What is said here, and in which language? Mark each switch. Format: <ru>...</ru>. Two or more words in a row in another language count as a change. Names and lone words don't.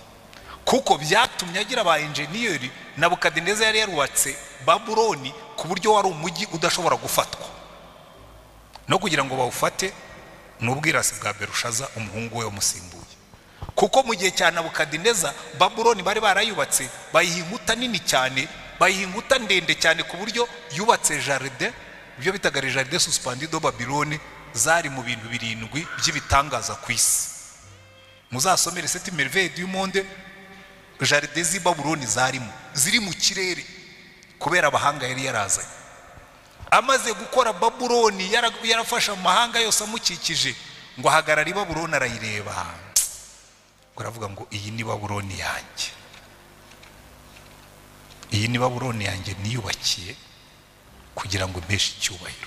<rw>Kuko byatumye agira aba engineer. Nabukadineza yari yarubatse Babuloni ku buryo wari umujyi udashobora gufatwa, no kugira ngo bawufate n'ubwirasi bwa Berushaza umuhungu we umusimbuye. Kuko mu gihe cya Nabukadineza Babuloni bari barayubatse, bayiha inkuta nini cyane, bayiha inkuta ndende cyane ku buryo yubatse jardin, ibyo bitaga</rw> <fr>jardin suspendue de Babylone,</fr> <rw>zari mu bintu birindwi by'ibitangaza ku isi. Muzasomere Sept Merveilles du monde. Jardin z'i Babuloni zarimo, ziri mu kirere kubera abahanga yari yarazanye. Amaze gukora Babuloni, yarafasha amahanga yose amukikije ngo hagarara Babuloni, arayireba, uravuga ngo iyi ni Babuloni yanjye, iyi ni Babuloni yanjye niyubakiye kugira ngo mpeshe icyubahiro.</rw>